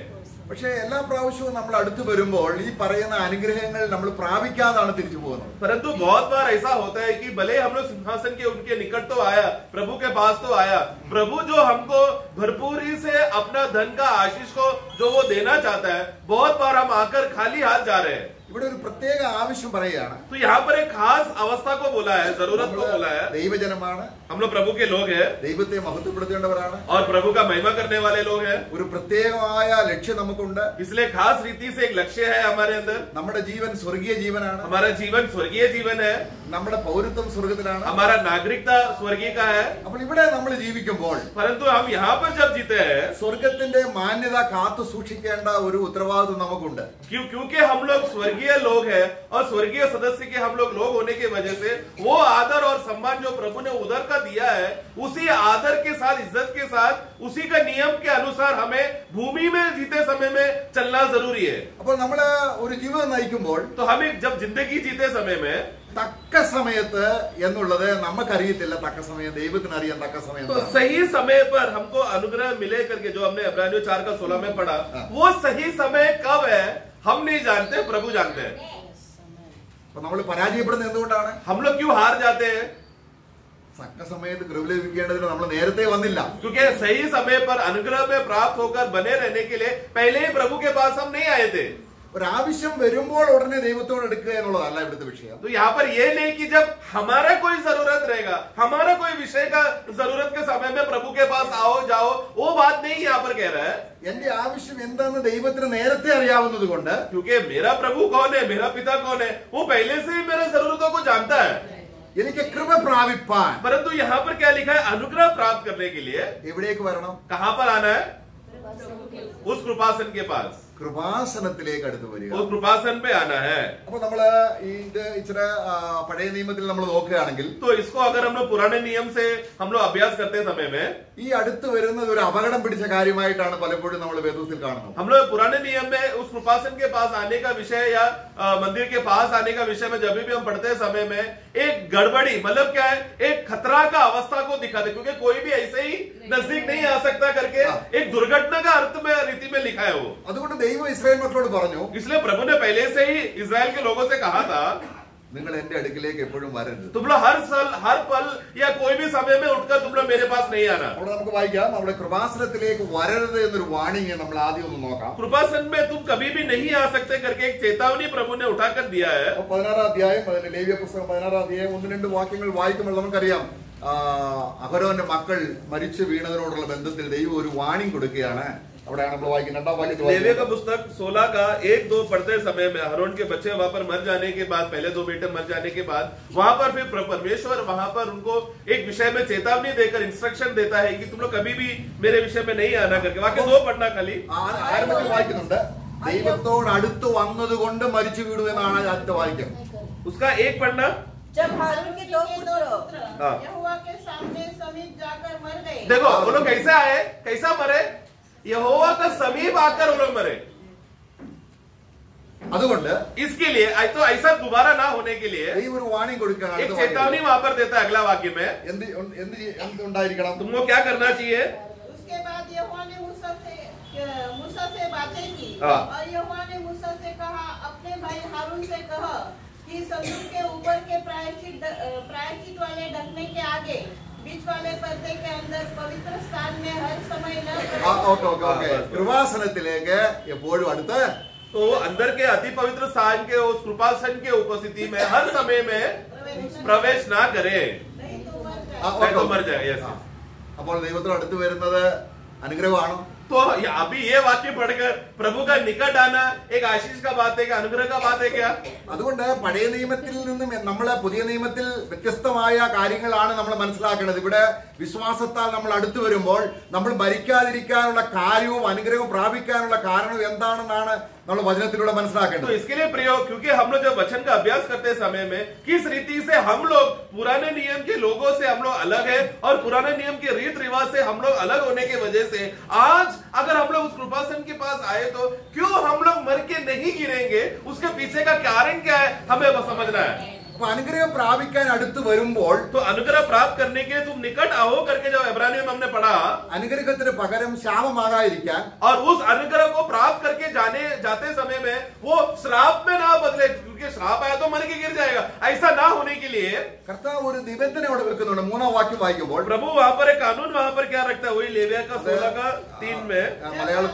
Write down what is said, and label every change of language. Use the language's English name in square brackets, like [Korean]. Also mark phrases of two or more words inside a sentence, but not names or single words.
[Malayalam] പക്ഷെ എല്ലാ പ്രാവശ്യവും നമ്മൾ അടുത്ത് വരുമ്പോൾ ഈ പറയുന്ന അനുഗ്രഹങ്ങൾ നമ്മൾ പ്രാപിക്കാതാണ് തിരിച്ചു പോകുന്നത്. [Hindi] परंतु बहुत बार ऐसा होता है कि भले हम लोग सिंहासन के उनके निकट तो आया, प्रभु के पास तो आया, प्रभु जो हमको भरपूरी से अपना धन का आशीष को जो वो देना चाहता है, बहुत बार हम आकर खाली हाथ जा रहे हैं. [Malayalam] ഇവിടെ ഒരു പ്രത്യേക ആവശ്യം പറയുകയാണ്. [Hindi] तो यहाँ पर एक खास अवस्था को बोला है, जरूरत को बोला है. [Malayalam] ദൈവജനമാണ്, [Hindi] हम लोग प्रभु के लोग हैं [Malayalam] ദൈവത്തെ മഹത്വപ്പെടുത്തേണ്ടവരാണ്, [Hindi] और प्रभु का महिमा करने वाले लोग हैं. [Malayalam] ഒരു പ്രത്യേകമായ ലക്ഷ്യം നമുക്കുണ്ട്. [Hindi] इसलिए खास रीति से एक लक्ष्य है हमारे अंदर. [Malayalam] നമ്മുടെ ജീവൻ സ്വർഗീയ ജീവനാണ്. [Hindi] हमारा जीवन स्वर्गीय जीवन है. [Malayalam] നമ്മുടെ പൗരത്വം സ്വർഗത്തിലാണ്. [Hindi] हमारा नागरिकता स्वर्गीय का है. [Malayalam] അപ്പോൾ ഇവിടെ നമ്മൾ ജീവിക്കുമ്പോൾ, [Hindi] परंतु हम यहाँ पर जब जीते हैं, [Malayalam] സ്വർഗത്തിന്റെ മാന്യത കാത്തു സൂക്ഷിക്കേണ്ട ഒരു ഉത്തരവാദിത്വം നമുക്കുണ്ട്. [Hindi] क्योंकि हम लोग स्वर्गीय लोग हैं और स्वर्गीय सदस्य के हम लोग होने की वजह से वो आदर और सम्मान जो प्रभु ने उधर का दिया है, उसी आदर के साथ, इज्जत के साथ, उसी का नियम के अनुसार हमें भूमि में जीते समय में चलना जरूरी है. [Malayalam] അപ്പോൾ നമ്മൾ ഒരു ജീവിതം നയിക്കുമ്പോൾ, [Hindi] तो हमें जब जिंदगी जीते समय में [Malayalam] തക്ക സമയത്ത് എന്നുള്ളത് നമുക്കറിയത്തില്ല. തക്ക സമയം ദൈവത്തിന് അറിയാം. തക്ക സമയം [Hindi] तो सही समय पर हमको अनुग्रह मिले करके जो हमने इब्रानियों 4 का 16 में पढ़ा, वो सही समय कब है हम नहीं जानते, प्रभु जानते हैं. [Malayalam] അപ്പൊ നമ്മൾ പരാജയപ്പെടുന്നത് എന്തുകൊണ്ടാണ്? [Hindi] हम लोग क्यों हार जाते हैं? [Malayalam] തക്ക സമയത്ത് കൃപ ലഭിക്കേണ്ടതിന് നമ്മൾ നേരത്തെ വന്നില്ല. [Hindi] क्योंकि सही समय पर अनुग्रह में प्राप्त होकर बने रहने के लिए पहले ही प्रभु के पास हम नहीं आए थे. [Malayalam] ഒരാവശ്യം വരുമ്പോൾ ഉടനെ ദൈവത്തോട് എടുക്കുക എന്നുള്ളതല്ല ഇവിടുത്തെ വിഷയം. [Hindi] तो यहाँ पर ये नहीं कि जब हमारा कोई जरूरत रहेगा, हमारा कोई विषय का जरूरत के समय में प्रभु के पास आओ जाओ, वो बात नहीं यहाँ पर कह रहा है. [Malayalam] എന്റെ ആവശ്യം എന്താണെന്ന് ദൈവത്തിന് നേരത്തെ അറിയാവുന്നത് കൊണ്ട്, [Hindi] क्योंकि मेरा प्रभु कौन है, मेरा पिता कौन है, वो पहले से ही मेरे जरूरतों को जानता है. [Malayalam] എനിക്ക് കൃപ പ്രാപിപ്പാൻ, [Hindi] परंतु यहाँ पर क्या लिखा है? अनुग्रह प्राप्त करने के लिए [Malayalam] എവിടേക്ക് വരണം? [Hindi] कहाँ पर आना है? उस कृपासन के पास. [Malayalam] കൃപാസനത്തിലേക്ക് അടുത്ത് വരിക. [Hindi] वो कृपासन पे आना है. [Malayalam] അപ്പൊ നമ്മള് ഇത് ഇച്ചിരി പഴയ നിയമത്തിൽ നമ്മൾ നോക്കുകയാണെങ്കിൽ [Hindi] तो इसको अगर हम लोग पुराने नियम से हम लोग अभ्यास करते समय में [Malayalam] ഈ അടുത്ത് വരുന്നത് ഒരു അപകടം പിടിച്ച കാര്യമായിട്ടാണ് പലപ്പോഴും നമ്മൾ വേദത്തിൽ കാണുന്നത്. [Hindi] हम लोग पुराने नियम में उस कृपासन के पास आने का विषय या मंदिर के पास आने का विषय में जब भी हम पढ़ते समय में एक गड़बड़ी मतलब क्या है, एक खतरा का अवस्था को दिखाते, क्योंकि कोई भी ऐसे ही नजदीक नहीं आ सकता करके एक दुर्घटना का अर्थ में रीति में लिखा है वो. [Malayalam] അതുകൊണ്ട് ദൈവം ഇസ്രായേൽ മക്കളോട് പറഞ്ഞു, [Hindi] इसलिए प्रभु ने पहले से ही इजराइल के लोगों से कहा था, [Malayalam] നിങ്ങൾ എന്റെ അടുക്കിലേക്ക് എപ്പോഴും വരരുത്. [Hindi] तुम लोग हर पल या कोई भी समय में उठकर तुम लोग मेरे पास नहीं आना. [Malayalam] അവിടെ നമുക്ക് വായിക്കാം, നമ്മുടെ കൃപാസനത്തിലേക്ക് വരരുത് എന്നൊരു വാണിംഗ് നമ്മൾ ആദ്യം ഒന്ന് നോക്കാം. [Hindi] कृपासन में तुम कभी भी नहीं आ सकते करके एक चेतावनी प्रभु ने उठाकर दिया है. [Malayalam] 16 अध्याയം ലേവ്യ പുസ്തകം 16 अध्याയം 1-2 വാക്യങ്ങൾ വായിക്കുമ്പോൾ നമുക്കറിയാം, അഹരോന്റെ മക്കൾ മരിച്ചു വീണതിനോടുള്ള ബന്ധത്തിൽ ദൈവം ഒരു വാണിംഗ് കൊടുക്കുകയാണ്. അവിടെയാണ് നമ്മൾ വായിക്കുന്നത്. 2ാം വാക്യത്തിൽ [Hindi] लेविया का पुस्तक 16 का 1-2 पढ़ते समय में हरोन के बच्चे वहां पर मर जाने के बाद, पहले 2 बेटे मर जाने के बाद वहां पर फिर परमेश्वर वहां पर उनको एक विषय में चेतावनी देकर इंस्ट्रक्शन देता है कि तुम लोग कभी भी मेरे विषय में नहीं आना करके. वाक्य 2 पढ़ना खाली. ആരംഭത്തിൽ വായിക്കുന്നുണ്ട്, ദൈവത്തോട് അടുത്ത് വന്നതുകൊണ്ട് മരിച്ചു വീണു എന്നാണ് ആദ്യത്തെ വാക്യം. उसका 1 पढ़ना. जब हारून के 2 पुत्र हाँ. यहोवा के सामने समीप जाकर मर गए. देखो वो लोग कैसे आए, कैसा मरे, यहोवा का समीप आकर वो लोग मरे. [Malayalam] അതുകൊണ്ട് [Hindi] इसके लिए तो ऐसा दोबारा ना होने के लिए [Malayalam] ദൈവം ഒരു വാണിംഗ് കൊടുക്കുകയാണ്. [Hindi] एक [Malayalam] അടുത്ത [Hindi] चेतावनी वहां पर देता है अगला वाक्य में. [Malayalam] ഉണ്ടായിരിക്കണം, [Hindi] तुमको क्या करना चाहिए. उसके बाद यहोवा ने मूसा से बातें की. हाँ. और यहोवा ने मूसा से कहा, अपने भाई हारून से कह कि संदूक के ऊपर के प्रायश्चित वाले ढकने के आगे बीच वाले पर्दे के अंदर पवित्र स्थान में हर समय न [Malayalam] കൃപാസനത്തിലേക്ക് എപ്പോഴും അടുത്ത്, [Hindi] तो अंदर के अति पवित्र स्थान के उस कृपासन के उपस्थिति में हर समय में प्रवेश ना करे, नहीं तो मर जाए. नहीं तो मर जाए. Yes. [Malayalam] അപ്പോൾ ദൈവത്തോട് അടുത്ത് വരുന്നത് അനുഗ്രഹമാണോ? [Hindi] तो अभी ये वाक्य पढ़कर प्रभु का निकट आना एक आशीष का बात है, क्या अनुग्रह का बात है क्या. [Malayalam] അതുകൊണ്ട് പഴയ നിയമത്തിൽ നിന്നും നമ്മളെ പുതിയ നിയമത്തിൽ വ്യത്യസ്തമായ കാര്യങ്ങളാണ് നമ്മൾ മനസ്സിലാക്കേണ്ടത്. ഇവിടെ വിശ്വാസത്താൽ നമ്മൾ അടുത്തു വരുമ്പോൾ നമ്മൾ ഭരിക്കാതിരിക്കാനുള്ള കാര്യവും അനുഗ്രഹവും പ്രാപിക്കാനുള്ള കാരണവും എന്താണെന്നാണ് നമ്മൾ വചനത്തിലൂടെ [Hindi] तो [Malayalam] മനസ്സിലാക്കേണ്ടത്. [Hindi] इसके लिए प्रयोग, क्योंकि हम लोग जब वचन का अभ्यास करते समय में किस रीति से हम लोग पुराने नियम के लोगों से हम लोग अलग है और पुराने नियम के रीत रिवाज से हम लोग अलग होने की वजह से आज अगर हम लोग उस कृपासन के पास आए तो क्यों हम लोग मर के नहीं गिरेंगे, उसके पीछे का कारण क्या है हमें बस समझना है. [Malayalam] അപ്പൊ അനുഗ്രഹം പ്രാപിക്കാൻ അടുത്ത് വരുമ്പോൾ [Hindi] तो अनुग्रह प्राप्त करने के तुम निकट आओ करके जब इब्रानियों में हमने पढ़ा, [Malayalam] അനുഗ്രഹത്തിന് പകരം ശാപമാകാതിരിക്കാൻ [Hindi] और उस अनुग्रह को प्राप्त करके जाते समय में वो श्राप में ना बदले, क्योंकि श्राप आया तो मर के गिर जाएगा, ऐसा ना होने के लिए [Malayalam] കർത്താവ് ഒരു നിബന്ധന അവിടെ വെക്കുന്നുണ്ട്. 3ാം വാക്യം വായിക്കുമ്പോൾ [Hindi] प्रभु वहां पर एक कानून वहां पर क्या रखता है, वही लेविया का 16 का 3 में. जब [Malayalam] മലയാളം